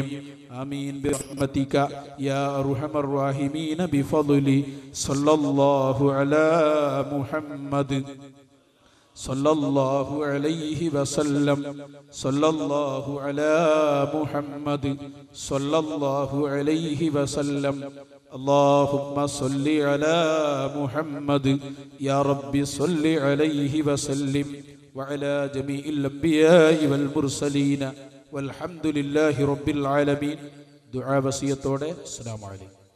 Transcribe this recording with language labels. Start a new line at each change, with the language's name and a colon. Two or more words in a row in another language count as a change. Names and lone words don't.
Arabic: آمين برحمتك يا أرحم الراحمين بفضل صلى الله على محمد صلى الله عليه وسلم، صلى الله على محمد صلى الله عليه وسلم. اللهم صل على محمد يا رب صل عليه وسلم وعلى جميع الأنبياء والمرسلين والحمد لله رب العالمين. دعاء وصية. السلام عليكم.